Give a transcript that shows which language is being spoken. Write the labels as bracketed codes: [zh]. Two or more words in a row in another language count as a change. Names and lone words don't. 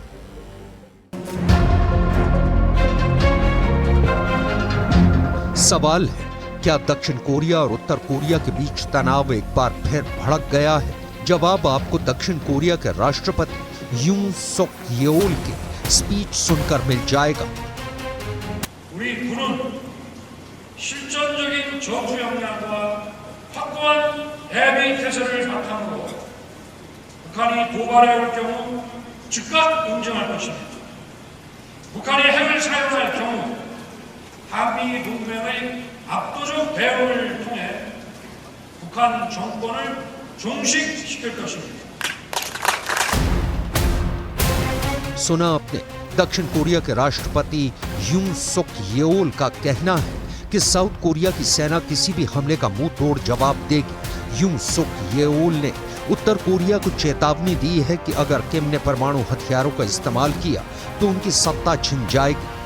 [hi] सवाल है, क्या दक्षिण कोरिया और उत्तर कोरिया के बीच तनाव एक बार फिर भड़क गया है? जवाब आपको दक्षिण कोरिया के राष्ट्रपति यून सुक येओल की स्पीच सुनकर मिल जाएगा। [ko] 우리 군은 실전적인 전투 역량과 확고한 대비 태세를 바탕으로 북한이 도발해 올 경우 즉각 응징할 것입니다. 북한이 핵을 사용할 경우 한미 동맹의 압도적 대응을 통해 북한 정권을 종식시킬 것입니다. [hi] सुना आपने, दक्षिण कोरिया के राष्ट्रपति यून सुक येओल का कहना है कि साउथ कोरिया की सेना किसी भी हमले का मुंह तोड़ जवाब देगी। यून सुक येओल ने उत्तर कोरिया को चेतावनी दी है कि अगर किम ने परमाणु हथियारों का इस्तेमाल किया तो उनकी सत्ता छिन जाएगी।